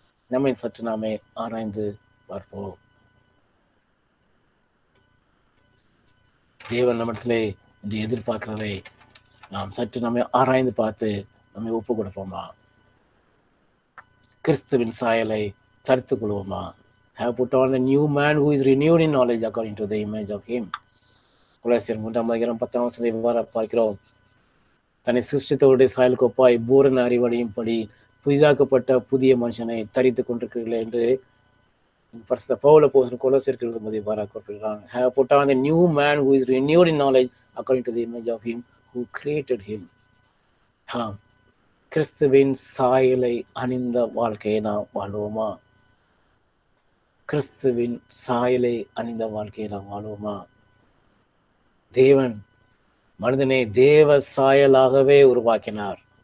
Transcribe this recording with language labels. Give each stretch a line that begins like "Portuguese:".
Tamil: நம்மை சற்று நாமே ஆராய்ந்து பார்ப்போம். தேவன் நம்மிடத்திலே இன்று எதிர்பார்க்கிறதை நாம் சற்று நம்மை ஆராய்ந்து பார்த்து நம்மை ஒப்பு கொடுப்போமா? கிறிஸ்துவின் சாயலை தரித்துக் கொள்வோமா?
English: Have put on the new man who is renewed in knowledge according to the image of him.
Tamil: கொலோசியர் 3:10 இவ்வாறு பார்க்கிறோம். தன்னை சிருஷ்டித்தவருடைய சாயலுக்கு ஒப்பாய் பூரண அறிவடையும்படி புதிதாக்கப்பட்ட புதிய மனுஷனை தரித்துக் கொண்டிருக்கிறீர்கள் என்று பரிசுத்த பவுல் அப்போஸ்தலன் கொலோசியருக்கு எழுதும்போது இவ்வாறாக குறிப்பிடுகிறான்.
English: Have put on the new man who is renewed in knowledge according to the image of him who created him.
Tamil: கிறிஸ்துவின் சாயலை அணிந்த வாழ்க்கையை நாம் வாழ்வோமா? கிறிஸ்துவின் சாயலை அணிந்த வாழ்க்கையை நாம் வாழ்வோமா? தேவன் மனிதனை தேவ சாயலாகவே உருவாக்கினார்.